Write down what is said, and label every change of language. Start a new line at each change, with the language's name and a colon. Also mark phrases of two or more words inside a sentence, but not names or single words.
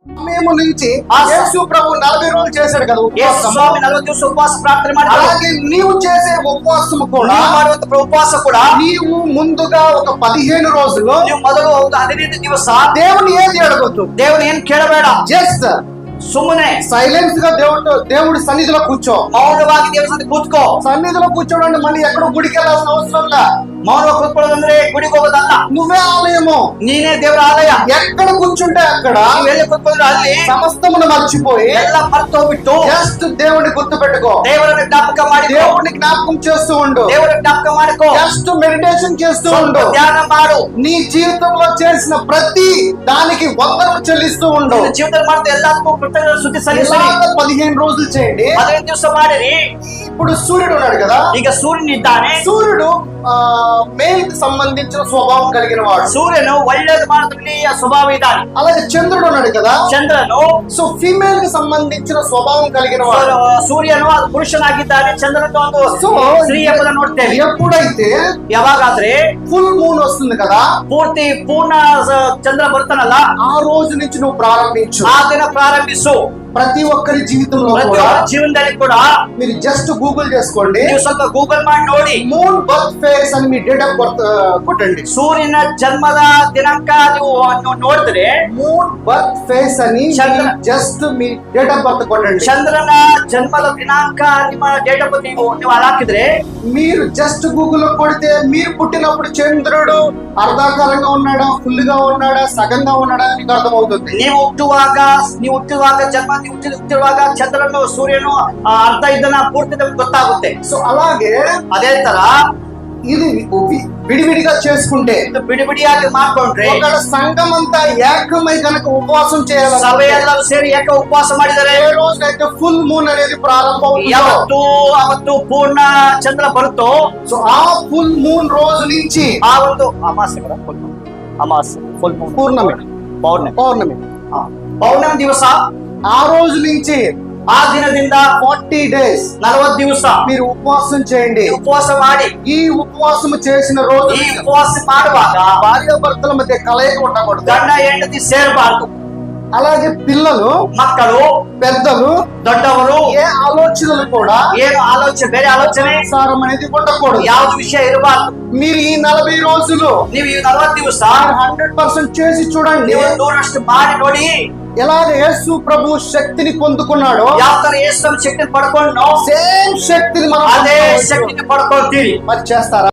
Telugu: సమయం నుంచి యేసు ప్రభు 40 రోజులు చేశాడు కదా ఉపవాసం.
Kannada: ಸ್ವಾಮಿ 40 ದಿವಸ ಉಪವಾಸ ಪ್ರಾರ್ಥನೆ ಮಾಡಿದ್ರು.
Telugu: అలాగే నీవు చేసే ఉపవాసం కూడా
Kannada: ನೀವು ಮಾಡುವಂತ ಉಪವಾಸ ಕೂಡ
Telugu: నీవు ముందుగా ఒక 15 రోజులు
Kannada: ನೀವು ಮೊದಲು ಒಂದು 15 ದಿವಸ
Telugu: దేవుని ఏది అడగొద్దు.
Kannada: ದೇವನ ಏನ್ ಕೇಳಬೇಡ.
Telugu: జస్ట్
Kannada: ಸುಮ್ಮನೆ
Telugu: సైలెన్స్ గా దేవుడి సన్నిధిలో కూర్చో.
Kannada: ಮೌನವಾಗಿ ದೇವರ ಸನ್ನಿಧಿ ಕೂತ್ಕೋ.
Telugu: సన్నిధిలో కూర్చోడండి మళ్ళీ ఎక్కడో గుడికి వెళ్ళాల్సిన అవసరం లే.
Kannada: మౌనంగా కూర్చోదంದ್ರೆ గుడికి ಹೋಗೋದಲ್ಲ.
Telugu: నువ్వే ఆలయము,
Kannada: ನೀನೇ ದೇವರ ಆಲಯ.
Telugu: ఎక్కడ కూర్చుంటే అక్కడ
Kannada: ನೀವು ಎಲ್ಲಿ ಕೂತ್ಕೊಂಡ್ರೆ ಅಲ್ಲಿ
Telugu: సమస్తమును మర్చిపోయి
Kannada: ಎಲ್ಲ ಮರೆತು ಹೋಗ್ಬಿಟ್ಟು
Telugu: జస్ట్ దేవుడిని గుర్తు పెట్టుకో.
Kannada: ದೇವರನ್ನ ಜ್ಞಾಪಕ ಮಾಡಿ
Telugu: దేవుడిని జ్ఞాపకం చేస్తూ ఉండు.
Kannada: ದೇವರ ಜ್ಞಾಪಕ ಮಾಡಿಕೋ.
English: just meditation
Telugu: చేస్తూ ఉండు.
Kannada: ಧ್ಯಾನ ಮಾಡು.
Telugu: నీ జీవితంలో చేసిన ప్రతి దానికి వందనం చెల్లిస్తూ ఉండు.
Kannada: ನಿನ್ನ ಜೀವನದಲ್ಲಿ ಮಾಡಿದ ಎಲ್ಲದಕ್ಕೂ ಕೃತಜ್ಞತೆ ಸ್ತುತಿ ಸಲ್ಲಿಸಿ.
Telugu: ఇలాగ 15 రోజులు చేయండి.
Kannada: 15 ದಿವಸ ಮಾಡಿರಿ.
Telugu: ఇప్పుడు సూర్యుడు ఉన్నాడు కదా,
Kannada: ಈಗ ಸೂರ್ಯನಿದ್ದಾನೆ.
Telugu: సూర్యుడు మేల్ కి సంబంధించిన స్వభావం కలిగిన వాడు.
Kannada: ಸೂರ್ಯನು ಒಳ್ಳೆಯದು ಮಾಡೋದ್ರಲ್ಲಿ ಸ್ವಭಾವ ಇದ್ದಾನೆ.
Telugu: అలాగే చంద్రుడు ఉన్నాడు కదా,
Kannada: ಚಂದ್ರನು
Telugu: సో ఫీమేల్ కి సంబంధించిన స్వభావం కలిగిన వాడు.
Kannada: ಸೂರ್ಯನು ಅದು ಪುರುಷನಾಗಿದ್ದಾನೆ. ಚಂದ್ರನು ಒಂದು ಸ್ತ್ರೀ ಎಂಬುದನ್ನು ನೋಡ್ತೇವೆ.
Telugu: ఎప్పుడైతే
Kannada: ಯಾವಾಗಾದ್ರೆ
English: full moon
Telugu: వస్తుంది కదా,
Kannada: ಪೂರ್ಣ ಚಂದ್ರ ಬರ್ತಾನಲ್ಲ,
Telugu: ఆ రోజు నుంచి నువ్వు ప్రారంభించు.
Kannada: ಆ ದಿನ ಪ್ರಾರಂಭಿಸು.
Telugu: ప్రతి ఒక్కరి జీవితంలో కూడా
Kannada: ಪ್ರತಿಯೊಬ್ಬರ ಜೀವನದಲ್ಲಿ ಕೂಡ
Telugu: మీరు జస్ట్ గూగుల్ చేసుకోండి,
Kannada: ನೀವು ಸ್ವಲ್ಪ ಗೂಗಲ್ ಮಾಡಿ ನೋಡಿ.
English: moon birth phase
Telugu: అని మీ
English: date of birth
Telugu: కొట్టండి.
Kannada: ಸೂರ್ಯನ ಜನ್ಮದ ದಿನಾಂಕ ನೀವು ನೋಡಿದ್ರೆ
English: moon birth phase
Telugu: అని జస్ట్ మీ
English: date of birth
Telugu: కొట్టండి.
Kannada: ಚಂದ್ರನ ಜನ್ಮದ ದಿನಾಂಕ ನಿಮ್ಮ
English: date of birth
Kannada: ನೀವು ಹಾಕಿದ್ರೆ,
Telugu: మీరు జస్ట్ గూగుల్ కొడితే మీరు పుట్టినప్పుడు చంద్రుడు అర్ధాకారంగా ఉన్నాడా, ఫుల్ గా ఉన్నాడా, సగంగా ఉన్నాడా అని మీకు అర్థమవుతుంది.
Kannada: ನೀವು ಹುಟ್ಟುವಾಗ ಜನ್ಮ ಹುಟ್ಟಿರುವಾಗ ಚಂದ್ರನು ಸೂರ್ಯನು ಅರ್ಧ ಇದ್ದನ ಪೂರ್ತಿ ನಮ್ಗೆ ಗೊತ್ತಾಗುತ್ತೆ.
Telugu: సో అలాగే
Kannada: ಅದೇ ತರ
Telugu: ఇది విడివిడిగా చేసుకుంటే,
Kannada: ಬಿಡಿಯಾಗಿ ಮಾಡ್ಕೊಂಡ್ರೆ,
Telugu: ఒక సంఘం అంతా ఏకమై కనుక ఉపవాసం చేయాలి.
Kannada: ಸಭೆ ಎಲ್ಲರೂ ಸೇರಿ ಏಕ ಉಪವಾಸ ಮಾಡಿದರೆ,
Telugu: ఏ రోజైతే
English: full moon
Telugu: అనేది ప్రారంభం
Kannada: ಅವತ್ತು ಪೂರ್ಣ ಚಂದ್ರ ಬರುತ್ತೋ,
Telugu: సో ఆ
English: full moon
Telugu: రోజు నుంచి
Kannada: ಆ ಒಂದು ಅಮಾವಾಸ್ಯೆ ಫುಲ್
Telugu: పూర్ణమి పౌర్ణమి
Kannada: ಪೌರ್ಣಮಿ ದಿವಸ,
Telugu: ఆ రోజు నుంచి
Kannada: ಆ ದಿನದಿಂದ
Telugu: 40 days
Kannada: 40 ದಿವಸ
Telugu: మీరు ఉపవాసం చేయండి.
Kannada: ಉಪವಾಸ ಮಾಡಿ.
Telugu: ఈ ఉపవాసం చేసిన రోజు
Kannada: ಈ ಉಪವಾಸ ಮಾಡುವಾಗ
Telugu: భార్యాభర్తల మధ్య కలయిక ఉండకూడదు.
Kannada: ಗಂಡ ಹೆಂಡತಿ ಸೇರಬಾರದು.
Telugu: అలాగే పిల్లలు,
Kannada: ಮಕ್ಕಳು,
Telugu: పెద్దలు,
Kannada: ದೊಡ್ಡವರು
Telugu: ఏ ఆలోచనలు కూడా
Kannada: ಏನು ಆಲೋಚನೆ, ಬೇರೆ ಆಲೋಚನೆ
Telugu: సారం అనేది ఉండకూడదు.
Kannada: ಯಾವ್ದು ವಿಷಯ ಇರಬಾರ್ದು.
Telugu: మీరు ఈ 40 రోజులు
Kannada: ನೀವು ಈ 40 ದಿವಸ
Telugu: 100% చేసి చూడండి.
Kannada: ನೀವು 100% ಮಾಡಿ ನೋಡಿ.
Telugu: ఎలాగ యేసు ప్రభు శక్తిని పొందుకున్నాడో,
Kannada: ಯಾವ ತರ ಯೇಸು ಶಕ್ತಿని ಪಡ್ಕೊಂಡು
Telugu: సేమ్ శక్తిని మనం
Kannada: ಅದೇ ಶಕ್ತಿని ಪಡ್ಕೊಳ್ತೀರಿ.
Telugu: మరి చేస్తారా?